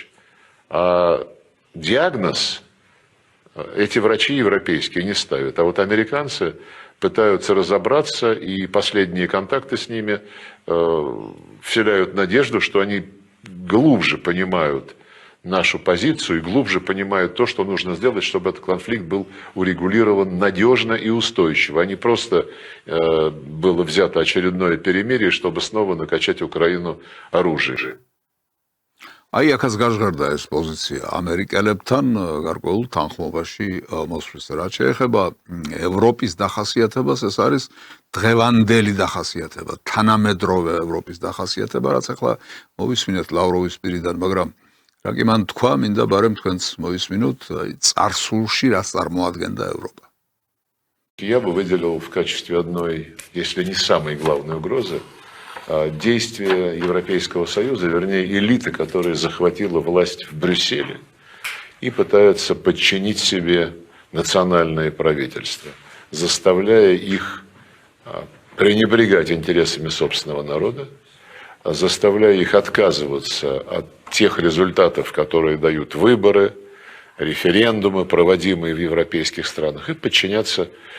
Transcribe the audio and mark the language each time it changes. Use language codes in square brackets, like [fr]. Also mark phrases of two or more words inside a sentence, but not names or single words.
[ru] А диагноз эти врачи европейские не ставят, а вот американцы пытаются разобраться, и последние контакты с ними вселяют надежду, что они глубже понимают нашу позицию и глубже понимают то, что нужно сделать, чтобы этот конфликт был урегулирован надежно и устойчиво, а не просто было взято очередное перемирие, чтобы снова накачать Украину оружием. [ka] აი აქაც გაჟღერდა ეს პოზიცია ამერიკელებთან გარკვეულ თანხმობაში მოსვლის. რაც შეეხება ევროპის დახასიათებას, ეს არის დღევანდელი დახასიათება, თანამედროვე ევროპის დახასიათება, რაც ახლა მოვისმინეთ ლავროვის პირიდან, მაგრამ რა კი მან თქვა, მინდა ბარემ თქვენც მოვისმინოთ, წარსულში რას წარმოადგენდა ევროპა. [ru] Я бы выделил в качестве одной, если не самой главной угрозы, действия Европейского Союза, вернее элиты, которая захватила власть в Брюсселе и пытается подчинить себе национальные правительства, заставляя их пренебрегать интересами собственного народа, заставляя их отказываться от тех результатов, которые дают выборы, референдумы, проводимые в европейских странах, и подчиняться